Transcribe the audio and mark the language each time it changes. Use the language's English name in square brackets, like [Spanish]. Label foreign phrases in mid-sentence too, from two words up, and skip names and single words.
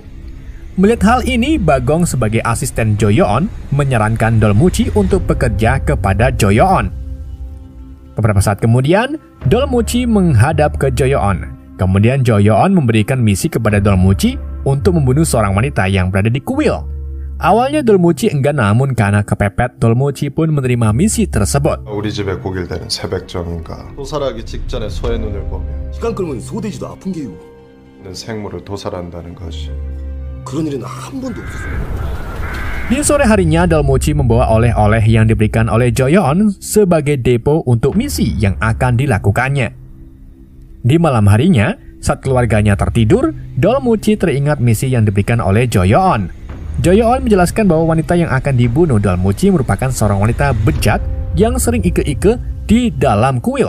[Indonesian] Melihat hal ini, Bagong sebagai asisten Jo Yoon menyarankan Dol Muji untuk bekerja kepada Jo Yoon. Beberapa saat kemudian, Dol Muji menghadap ke Jo Yoon. Kemudian Jo Yoon memberikan misi kepada Dol Muji untuk membunuh seorang wanita yang berada di kuil. Awalnya Dol Muji enggan, namun karena kepepet, Dol Muji pun menerima misi tersebut. [Korean] 우리 집에 고길 때는 새벽 전인가 도살하기 직전에 소의 눈을 보면 시간 끌면 소돼지도 아픈 게요. 생물을 도살한다는 것이 그런 일은 한 번도 없었어요. [Indonesian] Di sore harinya, Dol Muji membawa oleh-oleh yang diberikan oleh Jo Yoon sebagai depo untuk misi yang akan dilakukannya. Di malam harinya, saat keluarganya tertidur, Dol Muji teringat misi yang diberikan oleh Jo Yoon. Jo Yoon menjelaskan bahwa wanita yang akan dibunuh Dol Muji merupakan seorang wanita bejat yang sering ike-ike di dalam kuil.